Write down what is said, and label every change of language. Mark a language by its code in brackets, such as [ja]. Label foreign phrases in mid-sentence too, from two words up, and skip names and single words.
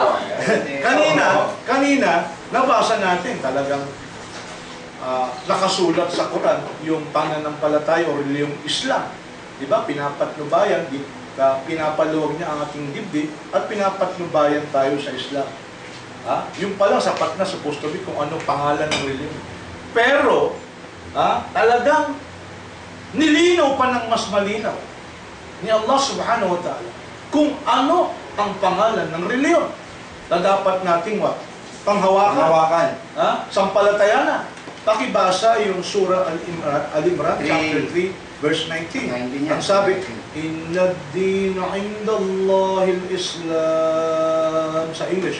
[tl] Kanina, nabasa natin talagang nakasulat sa Quran yung pananampalataya o reliyong Islam. Di ba? Pinapatnubayan, pinapaluwag niya ang ating dibdib at pinapatnubayan tayo sa Islam. Yung palang sapat na [en] supposed to be [tl] kung ano pangalan ng reliyon. Pero, talagang nilinaw pa ng mas malinaw ni Allah [ar] سبحانه وتعالى [tl] kung ano ang pangalan ng reliyon na dapat nating panghawakan. Sampalataya. Pakibasa yung Surah Al-Imran, [en] chapter 3, verse 19. [tl] Ang sabi, [ar] إن الدين عند الله الإسلام. [tl] Sa English,